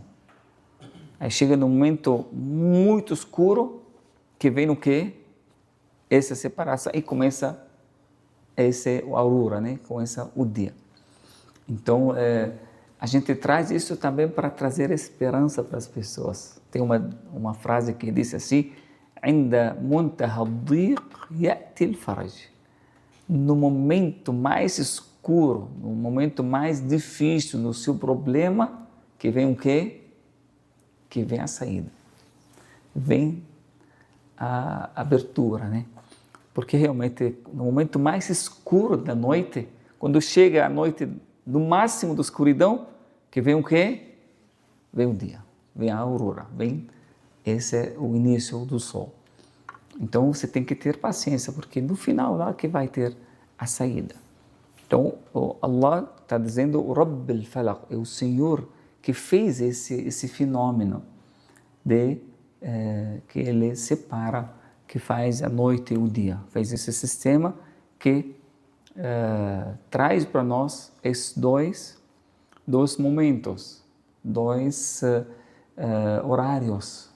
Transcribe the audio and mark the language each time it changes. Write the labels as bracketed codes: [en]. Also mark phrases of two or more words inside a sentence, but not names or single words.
[pt] Aí chega num momento muito escuro, que vem o quê? Essa separação, e começa a aurora, né? Começa o dia. Então, a gente traz isso também para trazer esperança para as pessoas. Tem uma frase que diz assim, [ar] عند منتهى الضيق يأتي الفرج. [pt] No momento mais escuro, no momento mais difícil, no seu problema, que vem o quê? Que vem a saída. Vem a abertura, né? Porque realmente, no momento mais escuro da noite, quando chega a noite no máximo da escuridão, que vem o quê? Vem o dia, vem a aurora, esse é o início do sol. Então você tem que ter paciência, porque no final lá que vai ter a saída. Então Allah está dizendo, o [ar] رب الفلق, [pt] é o Senhor que fez esse fenômeno de que ele separa, que faz a noite e o dia. Fez esse sistema que traz para nós esses dois momentos, dois horários.